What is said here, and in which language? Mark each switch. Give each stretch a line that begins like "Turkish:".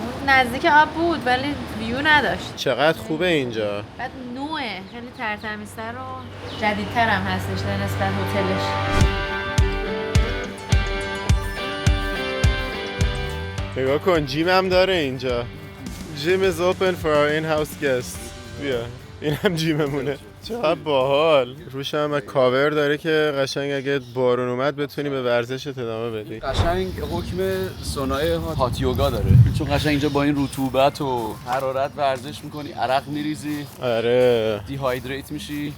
Persian: نزدیک آب بود ولی ویو نداشت. چقدر خوبه اینجا. بعد نوعه خیلی ترتمیزتر و جدیدتر هم هستش در نسبت هتلش. نگاه کن جیم هم داره اینجا.
English: Gym is open for our in-house guests.
Persian: بیا این هم جیممونه. چقدر باحال. روش هم کاور داره که قشنگ اگه بارون اومد بتونی به ورزشت ادامه بدی. قشنگ حکم صنایع هات یوگا داره، چون قشنگ اینجا با این رطوبت و حرارت ورزش میکنی، عرق میریزی. آره دیهایدریت میشی.